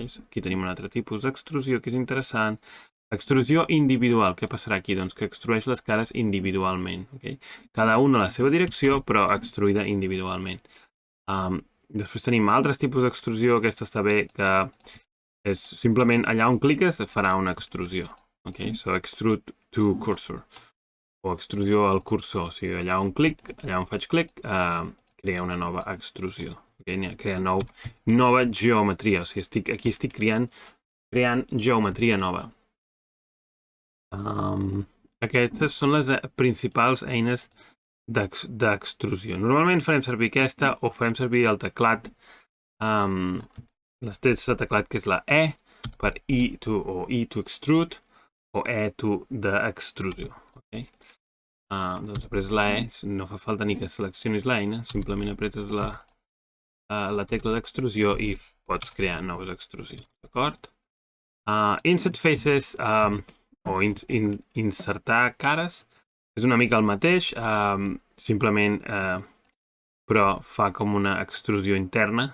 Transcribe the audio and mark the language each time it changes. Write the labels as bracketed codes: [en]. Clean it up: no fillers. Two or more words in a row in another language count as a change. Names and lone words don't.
[ca] Aquí tenim un altre tipus d'extrusió que és interessant. Extrusió individual. Què passarà aquí? Doncs que extrueix les cares individualment. Okay? Cada una a la seva direcció, però extruïda individualment. Després tenim altres tipus d'extrusió. Aquesta està bé, que és simplement allà on cliques farà una extrusió. Okay? [en] So, extrude to cursor. [ca] O extrusió al cursor, o sigui, allà on faig clic, crea una nova extrusió. Okay? Crea nova geometria, o sigui, aquí estic creant geometria nova. Aquestes són les principals eines d'extrusió. Normalment farem servir aquesta o farem servir el teclat, l'estès de teclat que és la E, per [en] E to extrude, [ca] o E to d'extrusió. Okay? Doncs apretes la E, no fa falta ni que seleccionis l'eina, simplement apretes la tecla d'extrusió i pots crear noves extrusions, d'acord? [en] Insert faces [ca] o insertar cares és una mica el mateix, simplement, però fa com una extrusió interna.